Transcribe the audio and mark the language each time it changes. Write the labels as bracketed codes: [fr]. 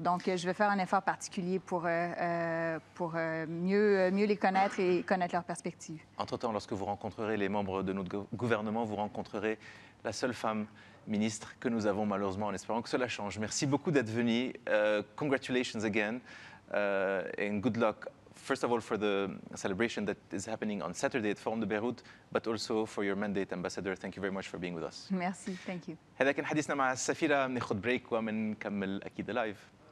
[fr] Donc, je vais faire un effort particulier pour mieux les connaître et connaître leurs perspectives. Entre-temps, lorsque vous rencontrerez les membres de notre gouvernement, vous rencontrerez la seule femme ministre que nous avons malheureusement, en espérant que cela change. Merci beaucoup d'être venu. [en] Congratulations again. And good luck, first of all, for the celebration that is happening on Saturday at Forum de Beirut, but also for your mandate, Ambassador. Thank you very much for being with us. Merci, thank you. [ar] هذا كان حديثنا مع السفيرة. بناخذ بريك ومنكمل أكيد لايف.